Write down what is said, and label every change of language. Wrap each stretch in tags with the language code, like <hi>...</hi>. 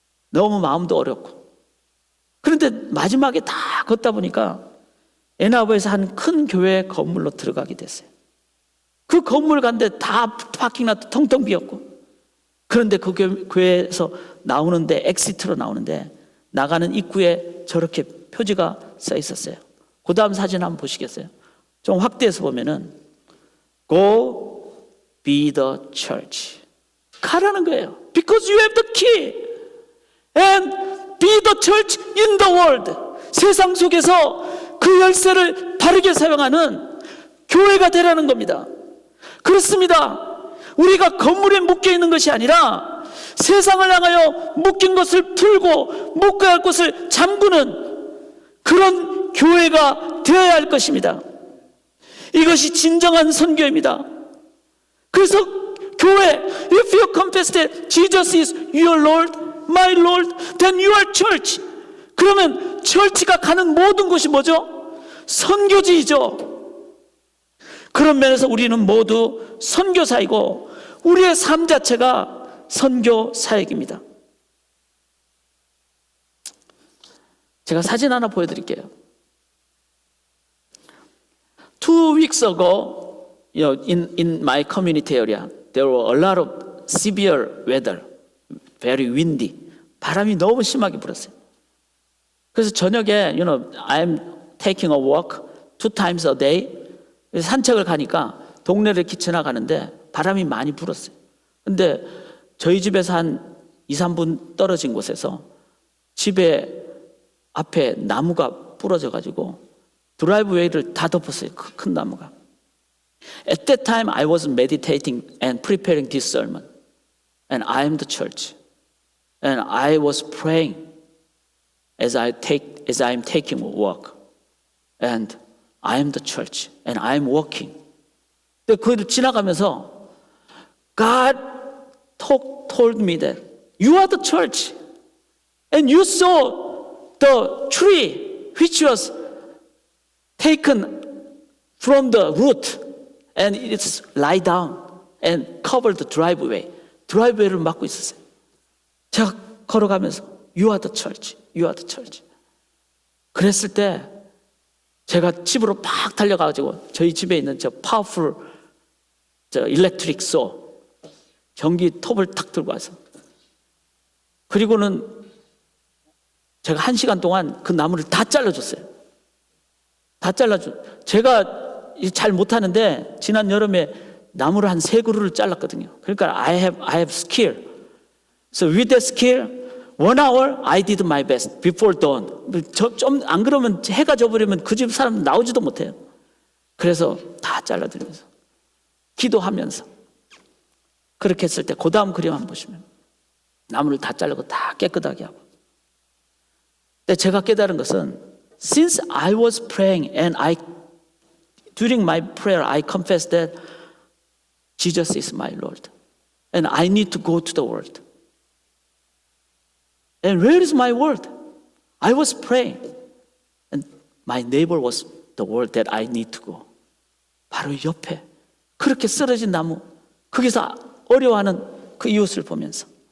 <ko>너무 마음도 어렵고. 그런데 마지막에 다 걷다 보니까 애나버에서 한 큰 교회 건물로 들어가게 됐어요. 그 건물 간데 다 파킹라도 텅텅 비었고, 그런데 그 교회에서 나오는데 엑시트로 나오는데 나가는 입구에 저렇게 표지가 써 있었어요. 그 다음 사진 한번 보시겠어요? 좀 확대해서 보면은</ko> <en>Go be the church.</en> <ko>가라는 거예요.</ko> <en>Because you have the key and be the church in the world.</en> <ko>세상 속에서 그 열쇠를 바르게 사용하는 교회가 되라는 겁니다. 그렇습니다. 우리가 건물에 묶여 있는 것이 아니라 세상을 향하여 묶인 것을 풀고 묶어야 할 것을 잠그는 그런 교회가 되어야 할 것입니다. 이것이 진정한 선교입니다. 그래서 교회,</ko> <en>if you confess that Jesus is your Lord, my Lord, then you are church.</en> <ko>그러면 철치가 가는 모든 곳이 뭐죠? 선교지이죠. 그런 면에서 우리는 모두 선교사이고 우리의 삶 자체가 선교 사역입니다. 제가 사진 하나 보여드릴게요.</ko> <en>2 weeks ago, in my community area, there were a lot of severe weather, very windy.</en> <ko>바람이 너무 심하게 불었어요. 그래서 저녁에,</ko> <en>I'm taking a walk 2 times a day.</en> <ko>산책을 가니까 동네를 이렇게 지나가는데 바람이 많이 불었어요. 근데 저희 집에서 한 2, 3분 떨어진 곳에서 집에 앞에 나무가 부러져 가지고 드라이브웨이를 다 덮었어요. 큰 나무가.</ko> <en>At that time I was meditating and preparing this sermon. And I am the church. And I was praying as I'm taking a walk. And I am the church. And I am walking.</en> <ko>근데 그걸 지나가면서</ko> <en>God told me that you are the church. And you saw the tree which was taken from the root. And it's lie down and covered the driveway.</en> <ko>드라이브웨이를 막고 있었어요. 제가 걸어가면서</ko> <en>You are the church. You are the church.</en> <ko>그랬을 때 제가 집으로 팍 달려가가지고 저희 집에 있는 저 파워풀 일렉트릭 소 전기 톱을 탁 들고 와서 그리고는 제가 1시간 동안 그 나무를 다 잘라줬어요. 다 제가 잘 못하는데 지난 여름에 나무를 한 3그루를 잘랐거든요. 그러니까</ko> <en>I have skill. So with that skill, 1 hour I did my best before dawn.</en> <ko>좀 안 그러면 해가 져버리면 그 집 사람 나오지도 못해요. 그래서 다 잘라드리면서 기도하면서 그렇게 했을 때 그 다음 그림 한번 보시면 나무를 다 자르고 다 깨끗하게 하고. 근데 제가 깨달은 것은</ko> <en>since I was praying and during my prayer I confessed that Jesus is my Lord and I need to go to the world. And where is my world? I was praying and my neighbor was the world that I need to go.</en> <ko>바로 옆에 그렇게 쓰러진 나무 거기서 어려워하는 그 이웃을 보면서</ko>